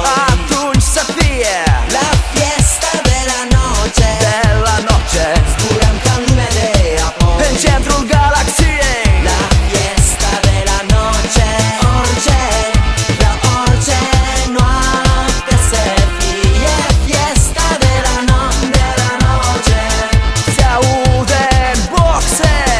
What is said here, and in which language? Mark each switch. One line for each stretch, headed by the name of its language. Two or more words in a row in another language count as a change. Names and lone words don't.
Romanian: atunci să fie
Spanish: La fiesta de la noche, de la noche.
Romanian: zburăm ca în lumea de apoi. În centrul galaxiei
Spanish: La fiesta de la noche,
Romanian: orice, vreau orice noapte să fie
Spanish: fiesta de la noche.
Romanian: se aude în boxe.